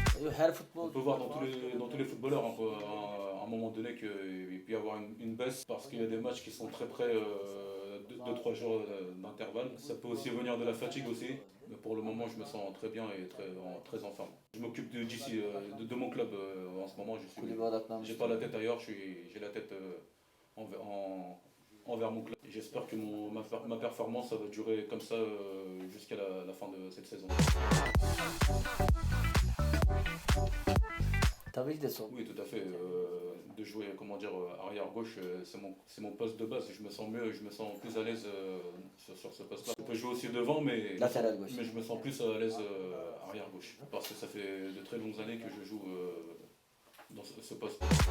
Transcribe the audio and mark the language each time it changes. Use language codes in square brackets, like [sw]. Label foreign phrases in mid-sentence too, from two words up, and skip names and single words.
[tr] her [fr] On [tr] futbolcu [fr] peut voir dans tous les footballeurs à un moment donné qu'il peut y avoir une baisse parce qu'il y a des matchs qui sont très près de 3 jours d'intervalle. Ça peut aussi venir de la fatigue aussi, mais pour le moment je me sens très bien et très en forme. Je m'occupe d'ici, de mon club en ce moment. [tr] kulübe odaklanmış. [fr] J'ai pas la tête ailleurs, j'ai la tête envers mon club. J'espère que ma performance ça va durer comme ça jusqu'à la fin de cette saison. [tr] Tabii ki de sol. [fr] Oui, tout à fait. De jouer, comment dire, arrière gauche, c'est mon poste de base. Je me sens mieux, je me sens plus à l'aise sur ce poste-là. Je peux jouer aussi devant, Latéral gauche. mais je me sens plus à l'aise arrière gauche. Parce que ça fait de très longues années que je joue dans ce poste.